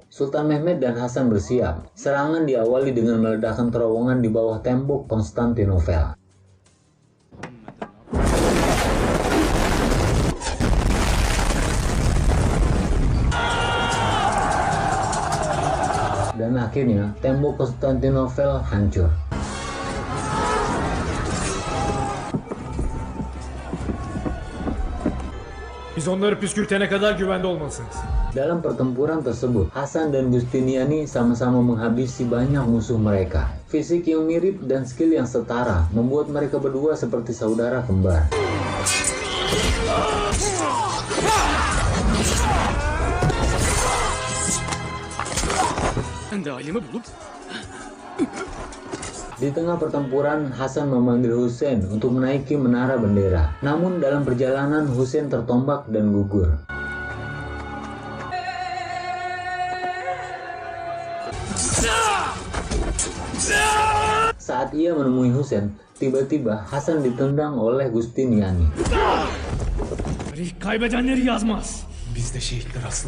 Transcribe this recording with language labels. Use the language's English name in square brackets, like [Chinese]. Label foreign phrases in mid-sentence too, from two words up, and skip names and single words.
[Indonesian] Sultan Mehmed dan Hasan bersiap. Serangan diawali dengan meledakkan terowongan di bawah tembok Konstantinopel. Dan akhirnya tembok Konstantinopel hancur. [Turkish] Biz onları püskürtene kadar güvende olmalısınız. [Indonesian] Dalam pertempuran tersebut, Hasan dan Giustiniani sama-sama menghabisi banyak musuh mereka. Fisik yang mirip dan skill yang setara membuat mereka berdua seperti saudara kembar. Di tengah pertempuran, Hasan memanggil Husain untuk menaiki menara bendera. Namun dalam perjalanan, Husain tertombak dan gugur. Saat ia menemui Husain, tiba-tiba Hasan ditendang oleh Giustiniani. [Turkish] Kaybedenleri yazmaz. Bizde şehitler asla.